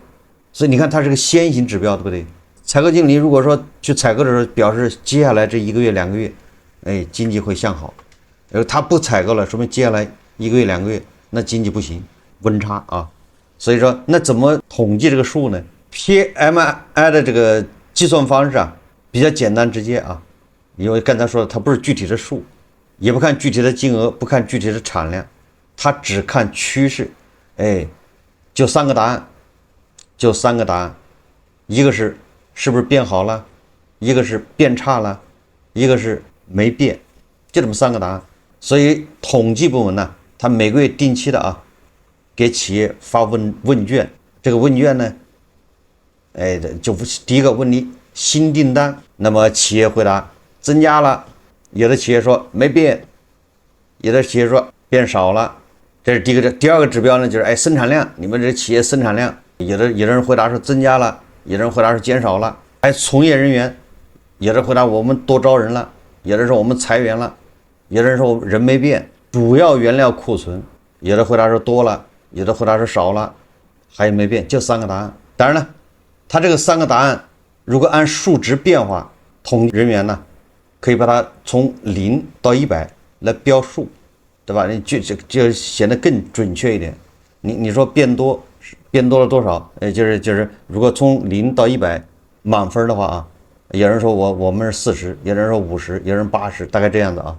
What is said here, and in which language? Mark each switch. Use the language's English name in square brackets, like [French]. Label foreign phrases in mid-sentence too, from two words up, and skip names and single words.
[Chinese] 所以你看它是個先行指標，對不對？採購經理如果說去採購的時候表示接下來這1個月2個月，哎，經濟會向好，他不採購了，說明接下來1個月2個月那經濟不行，溫差啊。所以說那怎麼統計這個數呢？PMI 的這個計算方式啊，比較簡單直接啊，因為剛才說的它不是具體的數，也不看具體的金額，不看具體的產量，它只看趨勢。哎，就3個答案，一個是不是變好了，一個是變差了，一個是沒變，就這麼3個答案。所以統計部門呢，它每個月定期的啊，給企業發問卷，這個問卷呢，哎，就第一個問你新訂單，那麼企業回答增加了，有的企業說沒變，有的企業說變少了，這是第一個。第二個指標呢，就是生產量，你們這企業生產量，有的人回答說增加了，有的人回答說減少了。從業人員，有的回答我們多招人了，有的说我們裁員了，有的人說人沒變，主要原料庫存，有的回答說多了，有的回答說少了，還有沒变，就3個答案。當然了，它這個3個答案，如果按數值變化，統計人員呢，可以把它從0到100來標數，對吧？你就顯得更準確一點。你說變多了多少？就是如果從0到100滿分的話啊，有人說我們是40，有人說50，有人80，大概這樣子啊。